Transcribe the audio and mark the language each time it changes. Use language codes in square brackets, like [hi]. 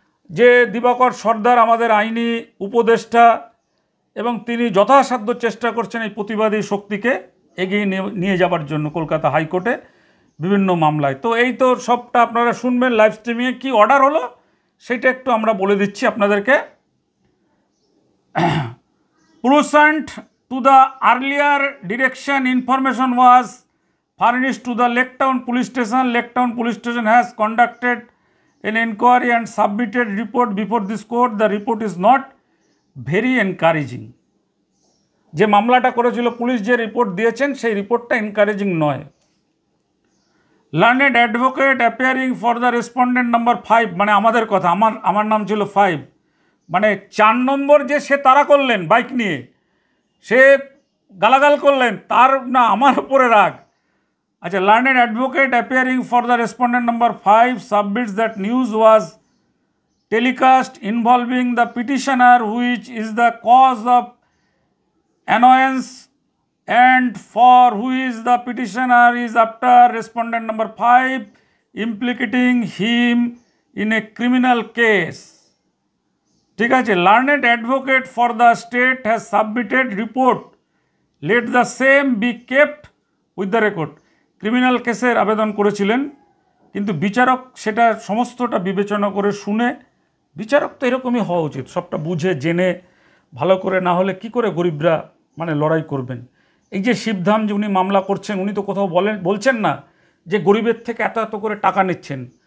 [bn] যে দিবাকর সর্দার আমাদের আইনি উপদেষ্টা এবং তিনি যথাসাধ্য চেষ্টা করছেন এই প্রতিবাদী শক্তিকে এগিয়ে নিয়ে যাবার জন্য কলকাতা হাইকোর্টে বিভিন্ন মামলায়। তো এই তো সবটা আপনারা শুনবেন লাইভ স্ট্রিমিংয়ে। কী অর্ডার হলো সেটা একটু আমরা বলে দিচ্ছি আপনাদেরকে। [en] Pursuant to the earlier direction, information was furnished to the Laketown Police Station. Laketown Police Station has conducted an inquiry and submitted report before this court. The report is not very encouraging. [bn] যে মামলাটা করেছিল police যে report দিয়েছেন সেই রিপোর্টটা encouraging নয়। [en] Learned advocate appearing for the respondent number 5, [bn] মানে আমাদের কথা, আমার নাম ছিল 5, মানে 4 নম্বর যে সে তাড়া করলেন বাইক নিয়ে, সে গালাগাল করলেন, তার না আমার উপরে রাগ। [en] আচ্ছা, learned advocate appearing for the respondent number 5 submits that news was telecast involving the petitioner which is the cause of annoyance and for which the petitioner is after respondent number 5 implicating him in a criminal case. [bn] ঠিক আছে, [en] learned advocate for the state has submitted report, let the same be kept with the record. [bn] Criminal কেসের আবেদন করেছিলেন, কিন্তু বিচারক সেটা সমস্তটা বিবেচনা করে শুনে, বিচারক তো এরকমই হওয়া উচিত, সবটা বুঝে জেনে ভালো করে, না হলে কি করে গরিবরা মানে লড়াই করবেন। এই যে শিবধাম যে উনি মামলা করছেন, উনি তো কোথাও বলছেন না যে গরিবের থেকে এত এত করে টাকা নিচ্ছেন।